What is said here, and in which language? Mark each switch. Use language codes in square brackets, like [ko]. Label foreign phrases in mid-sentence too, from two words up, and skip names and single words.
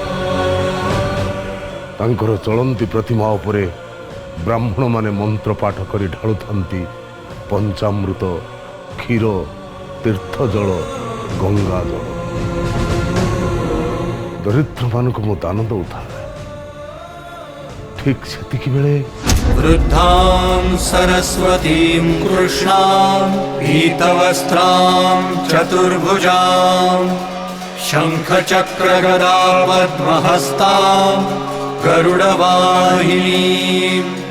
[or] ତାଙ୍କର ଚଳନ୍ତି ପ୍ରତିମା ଉପରେ ବ୍ରାହ୍ମଣମାନେ ମନ୍ତ୍ର ପାଠ କରି ଢାଳୁଥାନ୍ତି ପଞ୍ଚାମୃତ, କ୍ଷୀର, ତୀର୍ଥ ଜଳ, ଗଙ୍ଗା ଜଳ। ଦରିଦ୍ରମାନଙ୍କୁ ମୁଁ ଦାନ ଦଉଥାଏ। ଠିକ୍ ସେତିକି ବେଳେ [sa] वृद्धां सरस्वतीं कृष्णां पीतवस्त्रां चतुर्भुजां शङ्खचक्रगदा पद्महस्तां गरुडवाहिनीं